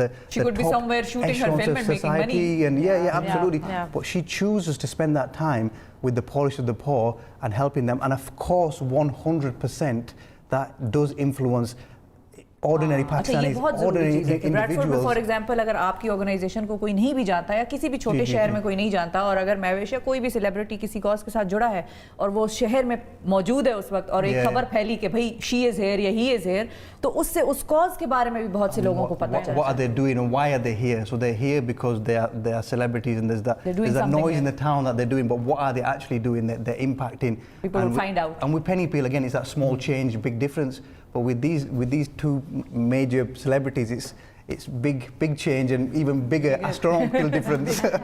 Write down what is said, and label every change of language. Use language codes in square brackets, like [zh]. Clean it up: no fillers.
[en] She could be somewhere shooting her film and making money. And absolutely. Yeah. But she chooses to spend that time with the poorest of the poor and helping them. And of course, 100% that does influence ordinary Pakistanis, ordinary individuals. [hi] Bradford में [en] for example [hi] अगर आपकी organisation को कोई नहीं भी जानता या किसी भी छोटे शहर में कोई नहीं जानता, और अगर महविश या कोई भी सेलिब्रिटी किसी कॉज के साथ जुड़ा है और वो शहर में मौजूद है उस वक्त, और एक खबर फैली कि भाई [en] she is here [hi] या [en] he is here, [hi] तो उससे उस कॉज के बारे में भी बहुत से लोगों को पता चलता है. [en] What are they doing and why are they here? So they're here because they are celebrities, and there's that noise in the town that they're doing, but what are they actually doing? They're impacting. People will find out. And with Penny Peel, again, it's that small change, big difference. But with these two major celebrities, it's big change and even bigger astronomical difference.